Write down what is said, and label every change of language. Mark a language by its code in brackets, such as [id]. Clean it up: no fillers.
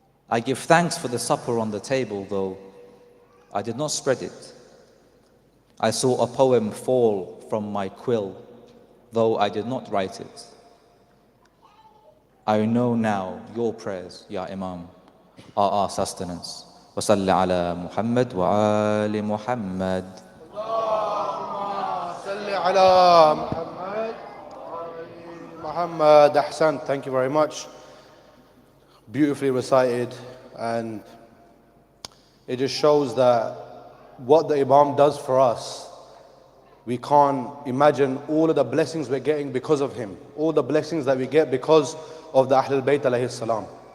[en] I give thanks for the supper on the table, though I did not spread it. I saw a poem fall from my quill, though I did not write it. I know now your prayers, Ya Imam, are our sustenance. [ar] وصل على محمد وآل محمد. اللهم صل على محمد وآل محمد. [en] Ahsan, thank you very much. Beautifully recited, and it just shows that what the Imam does for us, we can't imagine all of the blessings we're getting because of him, all the blessings that we get because of the Ahlul Bayt alayhi salam.